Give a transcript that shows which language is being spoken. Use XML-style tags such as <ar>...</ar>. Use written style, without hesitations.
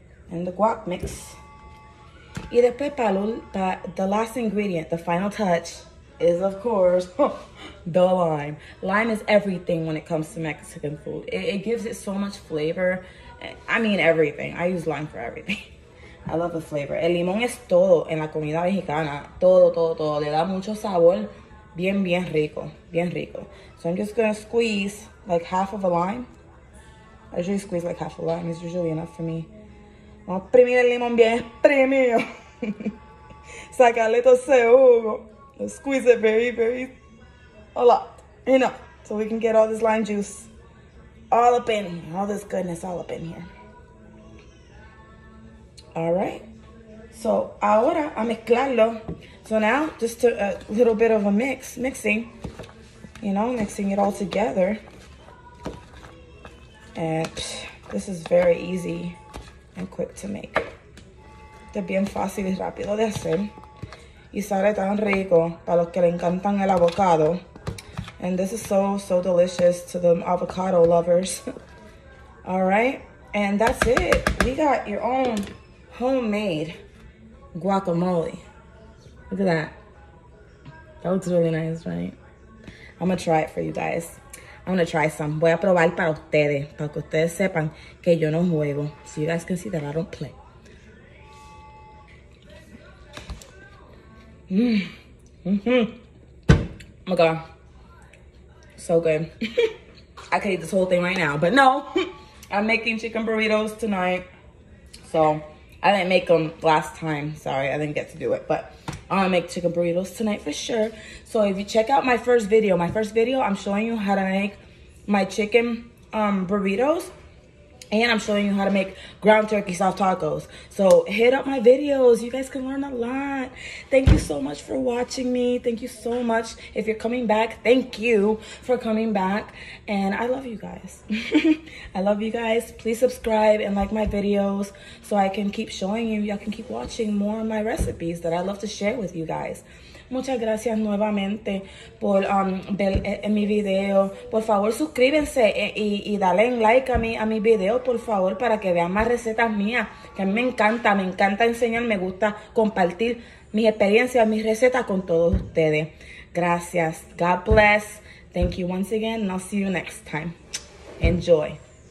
<en>And the guac mix.</en> <es>Y después para</es> <en>the last ingredient, the final touch, is of course the lime. Lime is everything when it comes to Mexican food. It gives it so much flavor. I mean everything. I use lime for everything. I love the flavor.</en> <es>El limón es todo en la comida mexicana. Todo, todo, todo. Le da mucho sabor. Bien, bien rico. Bien rico.</es> <en>So I'm just gonna squeeze like half of a lime. I usually squeeze like half a lime. It's usually enough for me.</en> <es>Vamos a exprimir el limón bien exprimido. Sacarle todo ese jugo.</es> <en>Let's squeeze it very, very, a lot. Enough. So we can get all this lime juice all up in here. All this goodness all up in here. All right. So</en> <es>ahora a mezclarlo.</es> <en>So now just a little bit of a mixing. You know, mixing it all together. And this is very easy and quick to make.</en> <es>Esto es bien fácil y rápido de hacer. Y sale tan rico para los que le encantan el avocado.</es> <en>And this is so, so delicious to the avocado lovers. All right. And that's it. We got your own homemade guacamole. Look at that. That looks really nice, right? I'm going to try it for you guys. I'm going to try some.</en> <es>Voy a probar para ustedes. Para que ustedes sepan que yo no juego.</es> <en>So you guys can see that I don't play. Oh my God. So good. I could eat this whole thing right now. But no. I'm making chicken burritos tonight. So I didn't make them last time. Sorry, I didn't get to do it. But I'm gonna make chicken burritos tonight for sure. So if you check out my first video, I'm showing you how to make my chicken burritos. And I'm showing you how to make ground turkey soft tacos. So hit up my videos. You guys can learn a lot. Thank you so much for watching me. Thank you so much. If you're coming back, thank you for coming back. And I love you guys. I love you guys. Please subscribe and like my videos so I can keep showing you. Y'all can keep watching more of my recipes that I love to share with you guys.</en> <es>Muchas gracias nuevamente por ver mi video. Por favor, suscríbanse y dale like a mi video, por favor, para que vean más recetas mías. Que a mí me encanta enseñar, me gusta compartir mis experiencias, mis recetas con todos ustedes. Gracias.</es> <en>God bless. Thank you once again, and I'll see you next time. Enjoy.</en>